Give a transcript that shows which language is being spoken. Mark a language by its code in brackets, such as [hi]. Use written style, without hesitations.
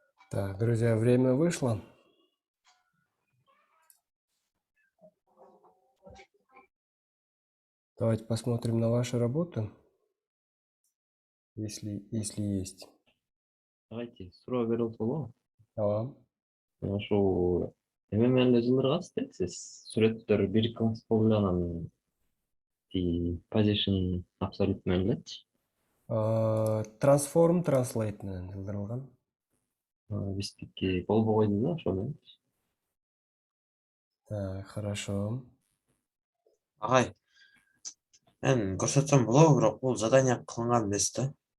[ru] Так, друзья, время вышло. Давайте посмотрим на ваши работы, если есть. [ky] Давайте, суроо берилип болобу? Ага. Ошол эме менен жылдыргансыздар, сиз сүрөттөр бир класс болду, анан position absolute менен элечи. Transform translate менен жылдырылган. Биздики болбогойду да ошо менен. [ru] Так, хорошо. [ky] Агай, мен көрсөтсөм болобу, бирок бул задание кылынган эмес да.